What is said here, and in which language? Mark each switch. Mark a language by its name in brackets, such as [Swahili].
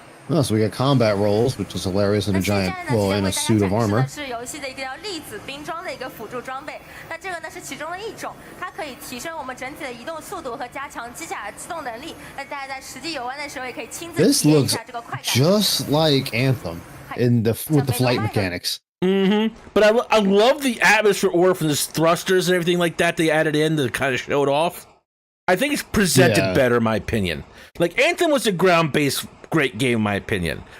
[English] Oh, so we got combat rolls, which is hilarious in a giant, well, in a suit of armor. [Chinese] 是游戏的一个叫粒子冰装的一个辅助装备。那这个呢是其中的一种，它可以提升我们整体的移动速度和加强机甲的机动能力。那大家在实际游玩的时候，也可以亲自体验一下这个快感。 [English] Just like Anthem with the flight mechanics. But I love the atmosphere aura from the thrusters and everything like that they added in to kind of show it off. I think it's presented better, in my opinion. Like Anthem was a ground-based great game, in my opinion.